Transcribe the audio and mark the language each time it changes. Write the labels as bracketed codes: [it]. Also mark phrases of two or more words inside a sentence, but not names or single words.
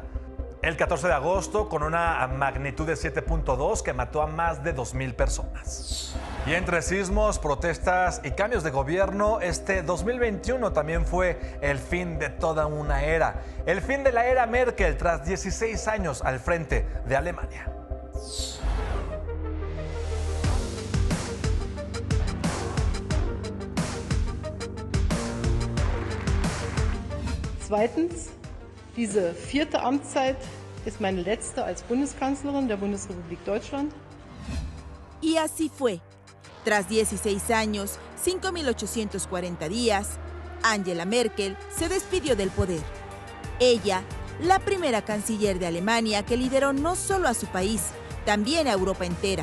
[es] El 14 de agosto, con una magnitud de 7.2 que mató a más de 2,000 personas. Y entre sismos, protestas y cambios de gobierno, este 2021 también fue el fin de toda una era. El fin de la era Merkel tras 16 años al frente de Alemania. [de] Zweitens, diese 4. Amtszeit ist meine letzte als Bundeskanzlerin der Bundesrepublik Deutschland. [es] Y así fue. Tras 16 años, 5.840 días, Angela Merkel se despidió del poder. Ella, la primera canciller de Alemania que lideró no solo a su país, también a Europa entera.